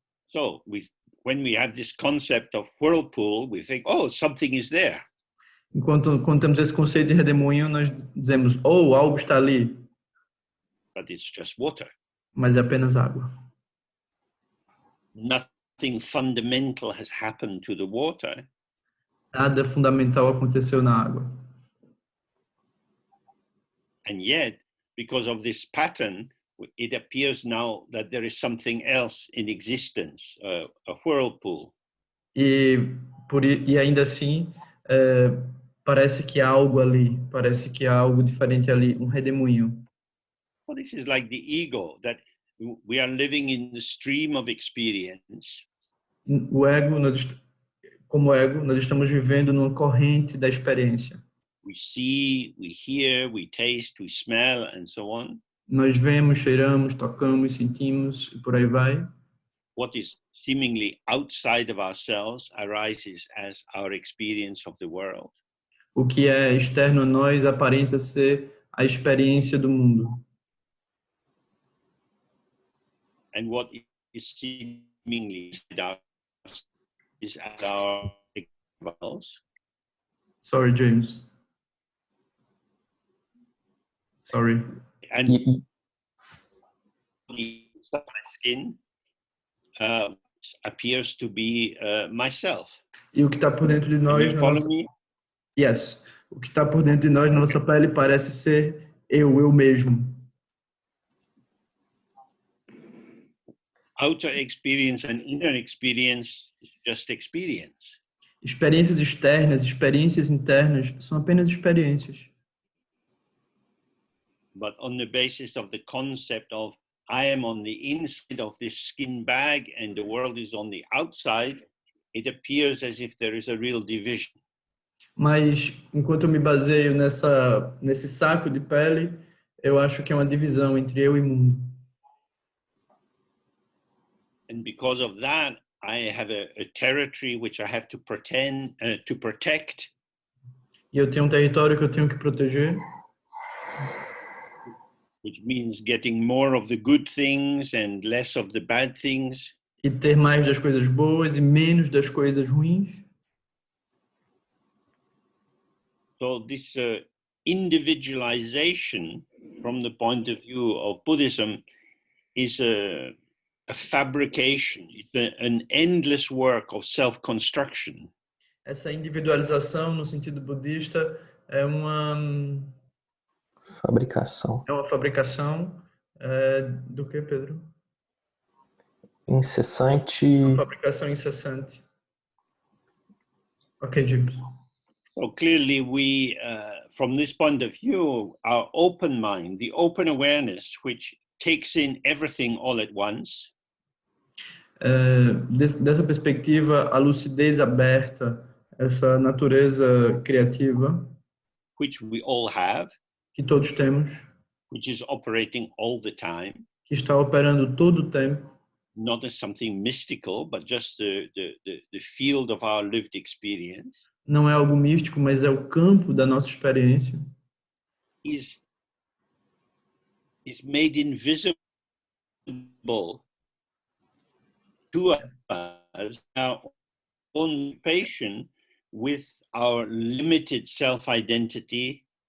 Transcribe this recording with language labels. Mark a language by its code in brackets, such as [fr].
[en] So when we have this concept of whirlpool, we think, oh, something is there. [pt] Quando temos esse conceito de redemoinho, nós dizemos, oh, algo está ali, [en] But it's just water. [pt] mas é apenas água. [en] Nothing fundamental has happened to the water. [pt] Nada fundamental aconteceu na água. [en] And yet, because of this pattern, it appears now that there is something else in existence, a whirlpool. [pt] E ainda assim, parece que há algo ali, parece que há algo diferente ali, um redemoinho. [en] Well, this is like the ego, that we are living in the stream of experience. [pt] O ego, como ego, nós estamos vivendo numa corrente da experiência. [en] We see, we hear, we taste, we smell, and so on. [pt] Nós vemos, cheiramos, tocamos, sentimos e por aí vai. [en] What is seemingly outside of ourselves arises as our experience of the world. [pt] O que é externo a nós aparenta ser a experiência do mundo. [en] And what is seemingly inside us is as our experience. Sorry, James. Sorry. And the skin appears to be myself. [pt] E o que está por dentro de nós, [en] yes. [pt] O que está por dentro de nós, na nossa pele, parece ser eu mesmo. [en] Outer experience and inner experience is just experience. [pt] Experiências externas, experiências internas são apenas experiências. [en] But on the basis of the concept of I am on the inside of this skin bag and the world is on the outside, it appears as if there is a real division. [pt] Mas enquanto eu me baseio nesse saco de pele, eu acho que é uma divisão entre eu e mundo. [en] And because of that, I have a territory which I have to to protect. [pt] E eu tenho um território que eu tenho que proteger. [en] Which means getting more of the good things and less of the bad things. [pt] E ter mais das coisas boas e menos das coisas ruins. [en] So this individualization, from the point of view of Buddhism, is a fabrication. It's an endless work of self-construction. [pt] Essa individualização, no sentido budista, é uma Fabricação. fabricação do que, Pedro? Incessante. Uma fabricação incessante. [en] Ok, James. So clearly we, from this point of view, our open mind, the open awareness, which takes in everything all at once, [pt] Dessa perspectiva, a lucidez aberta, essa natureza criativa [en] which we all have, [pt] que todos temos, [en] which is operating all the time, [pt] que está operando todo o tempo, [en] not as something mystical, but just the field of our lived experience, [pt] não é algo místico, mas é o campo da nossa experiência, [en] is made invisible to us, our own patient with our limited self-identity,